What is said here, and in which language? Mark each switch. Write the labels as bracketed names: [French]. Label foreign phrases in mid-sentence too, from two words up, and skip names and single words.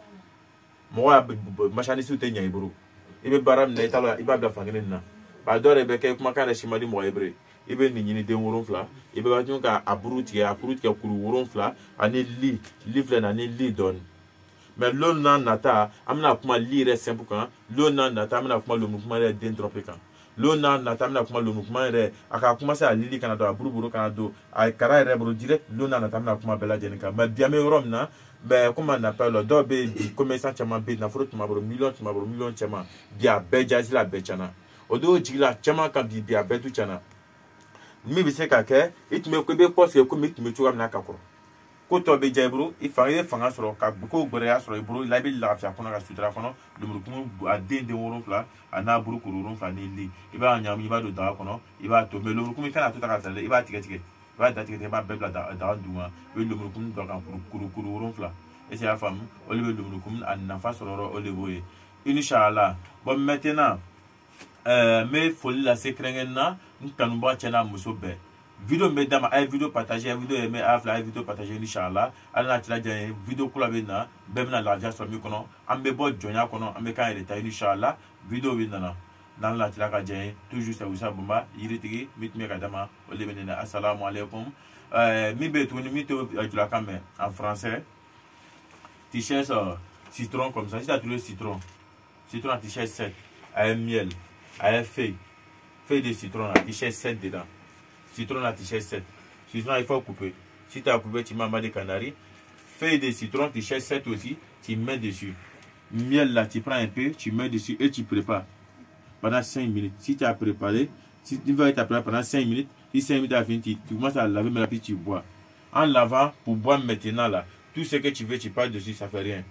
[Bambara] mɔgɔ machandise tɛ ɲɛ i bolo i bɛ baara min na i t'a la i b'a bila fankelen na ba dɔw yɛrɛ bɛ kɛ kumakan yɛrɛ si ma di mɔgɔ ye bere i bɛ nin ɲini den 7 i bɛ tun ka a buru tigɛ kuru 7 ani li filɛ nin ani li dɔɔni mais lon n'a nata an bɛna kuma li yɛrɛ simple kan lon n'a nata an bɛna kuma lemurukumuni yɛrɛ den drɔpe kan lon n'a nata an bɛna kuma lemurukumuni yɛrɛ a ka commencer a lili kana don a buru kana don a kara yɛrɛ bolo direct lon n'a nata an bɛna kuma bɛɛ lajɛlen kan mais bi an bɛ yɔrɔ min na mais [French] comme on appelle le [Bambara] dɔw bɛ yen bi commerçant caman bɛ yen nafolo tun b'a bolo miliyɔn caman bi a bɛɛ jaasi la a bɛɛ tiɲɛna o don jigi la caman kan bi a bɛɛ tu tiɲɛna min bɛ se ka kɛ i tun bɛ ko i bɛ poste kɛ komi i tun bɛ cogoya min na ka kɔrɔ ko tɔ bɛ diya i bolo i fanga sɔrɔ ka ko gbɛrɛya sɔrɔ i bolo la i bɛ lafiya kɔnɔ ka sutura kɔnɔ lemurukumuni a den 7 a n'a buru kuru 7 ni li i b'a ɲagami i b'a don daga kɔnɔ i b'a to mais lemurukumuni kana to ta ka taa dɛ i b'a tigɛ i b'a da tigɛ i b'a bɛɛ bila daga duguma i bɛ lemurukumuni dɔ kan kuru 7 [French] est-ce que [Bambara] y'a faamu o de bɛ lemurukumuni a nafa sɔrɔ yɔrɔ o de b'o ye inshallah [French] bon maintenant [Bambara] n bɛ foli lase kɛrɛnkɛrɛnnen na n kanubaga cɛ n'a muso bɛɛ video bɛ d'a ma a ye video partager a ye video aimé a fila a ye video partager inshallah ala n'a cɛla diya ye video kula bɛ na bɛɛ bɛna lafiya sɔrɔ min kɔnɔ an bɛ bɔ jɔnya kɔnɔ an bɛ k'an yɛrɛ ta inshallah video bɛ nana n'ala n'a cɛla ka diya ye [French] toujours c'est [Bambara] Oustaz Bamba yiritigi min tun bɛ ka d'a ma o de bɛ ne na [Arabic] assalamu alaikum [Bambara] min bɛ yen tuguni min tɛ julakan mɛn [French] en français tu cherches citron comme ça si tu as trouvé citron tu cherches 7 avec miel avec feuille de citron là tu cherches 7 dedans citron là tu cherches 7 citron il faut couper si tu as coupé tu mets des canaries feuille de citron tu cherches 7 aussi tu mets dessus miel là tu prends un peu tu mets dessus et tu prépares pendant 5 minutes si tu as préparé si tu vas préparer pendant 5 minutes si 5 minutes à fini tu commences à laver mais puis tu bois en lavant pour boire maintenant là tout ce que tu veux, tu parles dessus, ça fait rien.